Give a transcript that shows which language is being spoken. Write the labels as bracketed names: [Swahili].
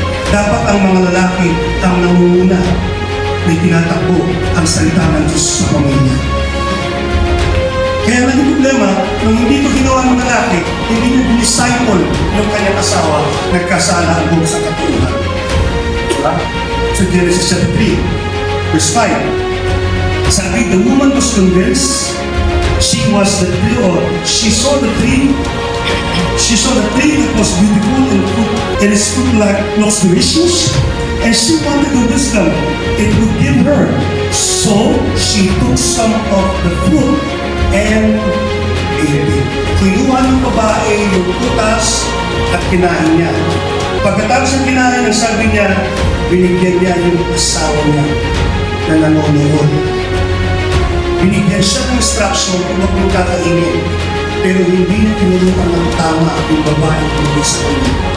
[Filipino] Dapat ang mga lalaki ang nangunguna may tinatakbo ang salita ng Diyos sa pamilya. Kaya naging problema, nung hindi ito ginawa ng lalaki, hindi niya disciple yung kanyang asawa, nagkasala ang buong sa katulungan. Diba? [English] So Genesis chapter 3, verse 5, sabi, the woman was convinced, she saw the tree that was beautiful and its fruit looks delicious, and she wanted the wisdom it would give her. So she took some of the fruit and ate it. [Filipino] Kinuha ng babae yung putas at kinain niya. Pagkatapos ng kinain, ang sabi niya, binigyan niya yung asawa niya na nanonood. Binigyan siya ng instruction kung huwag mong kakainin, pero hindi niya tinulungan ng tama yung babae tungkol sa kanya.